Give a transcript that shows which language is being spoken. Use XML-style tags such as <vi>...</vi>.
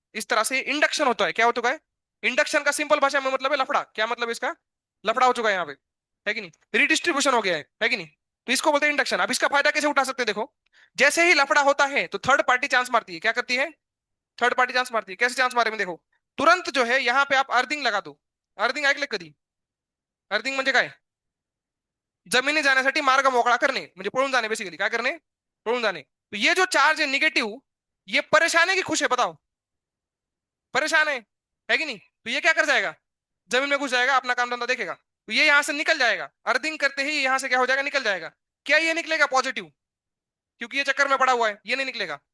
<hi>इस तरह से इंडक्शन होता है, क्या हो चुका है, इंडक्शन का सिंपल भाषा में मतलब है लफड़ा, क्या मतलब है इसका, लफड़ा हो चुका है यहाँ पे, है कि नहीं, रिडिस्ट्रीब्यूशन हो गया है कि नहीं। तो इसको बोलते हैं इंडक्शन। अब इसका फायदा कैसे उठा सकते हैं, देखो, जैसे ही लफड़ा होता है तो थर्ड पार्टी चांस मारती है, क्या करती है, थर्ड पार्टी चांस मारती है। कैसे चांस मारे में देखो, तुरंत जो है यहाँ पे आप अर्थिंग लगा दो।</hi> <mr>अर्थिंग ऐकले कधी, अर्थिंग म्हणजे काय, जमिनी जाण्यासाठी मार्ग मोकळा करणे, म्हणजे पळून जाणे, बेसिकली काय करणे, पळून जाणे।</mr> <hi>तो ये जो चार्ज है निगेटिव, ये परेशान है कि खुश है, बताओ, परेशान है कि नहीं। तो ये क्या कर जाएगा, जमीन में घुस जाएगा, अपना काम धंधा देखेगा। तो ये यहां से निकल जाएगा, अर्थिंग करते ही यहां से क्या हो जाएगा, निकल जाएगा। क्या ये निकलेगा पॉजिटिव, क्योंकि ये चक्कर में पड़ा हुआ है, ये नहीं निकलेगा।</hi>